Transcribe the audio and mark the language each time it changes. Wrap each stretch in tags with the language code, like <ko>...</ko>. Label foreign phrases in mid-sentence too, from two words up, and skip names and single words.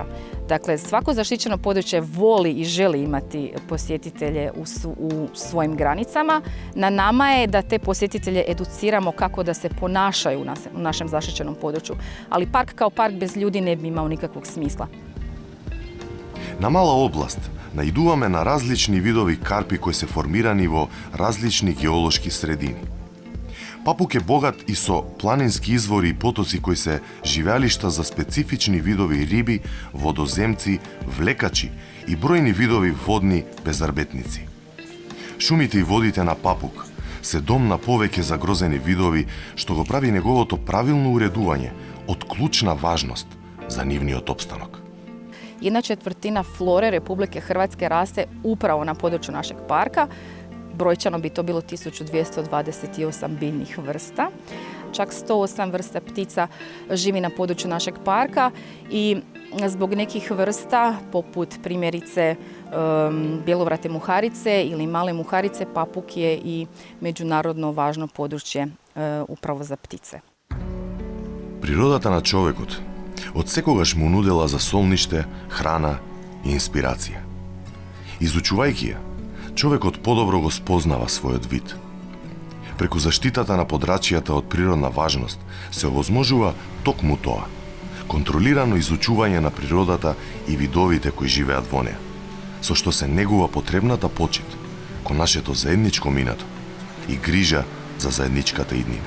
<hr>Dakle, svako zaštićeno područje voli i želi imati posjetitelje u svojim granicama. Na nama je da te posjetitelje educiramo kako da se ponašaju u našem zaštićenom području. Ali park kao park bez ljudi ne bi imao nikakvog smisla.</hr> <mk>На мала област наидуваме на различни видови карпи кои се формирани во различни геолошки средини. Папук е богат и со планински извори и потоци кои се живеалишта за специфични видови риби, водоземци, влекачи и бројни видови водни безарбетници. Шумите и водите на Папук се дом на повеќе загрозени видови, што го прави неговото правилно уредување од клучна важност за нивниот опстанок.</mk> <hr>1/4 flore Republike Hrvatske raste upravo na području našeg parka. Brojčano bi to bilo 1228 biljnih vrsta. Čak 108 vrsta ptica živi na području našeg parka i zbog nekih vrsta, poput primjerice bjelovrate muharice ili male muharice, Papuk je i međunarodno važno područje upravo za ptice.</hr> <mk>Природата на човекот од секогаш му нудела за солниште, храна и инспирација. Изучувајќи ја, човекот подобро го спознава својот вид. Преку заштитата на подрачјата од природна важност се овозможува токму тоа, контролирано изучување на природата и видовите кои живеат во неа, со што се негува потребната почит кон нашето заедничко минато и грижа за заедничката иднина.</mk>